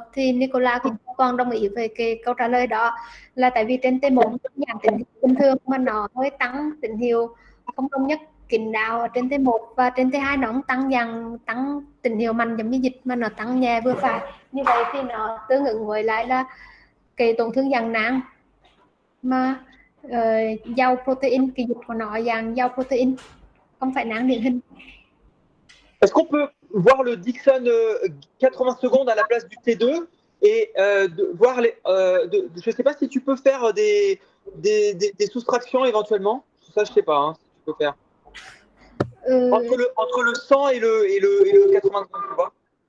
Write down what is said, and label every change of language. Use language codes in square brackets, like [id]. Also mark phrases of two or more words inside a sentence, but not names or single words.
[vi] Thì Nicola cũng còn đồng ý với cái câu trả lời đó, là tại vì trên T1 giảm tín hiệu bình thường mà nó hơi tăng tín hiệu không đồng nhất kín đáo ở trên T1, và trên T2 nó không tăng tín hiệu mạnh giống như dịch mà nó tăng nhẹ vừa phải. Như vậy thì nó tương ứng với lại là cái tổn thương dạng nang mà giàu protein, cái dịch của nó dạng giàu protein, không phải nang điển hình. [fr] Est-ce qu'on peut voir le Dixon 80 secondes à la place du T2 et voir les. Je ne sais pas si tu peux faire des soustractions éventuellement. Ça, je ne sais pas hein, si tu peux faire. Entre le 100 et le 80 secondes, tu vois.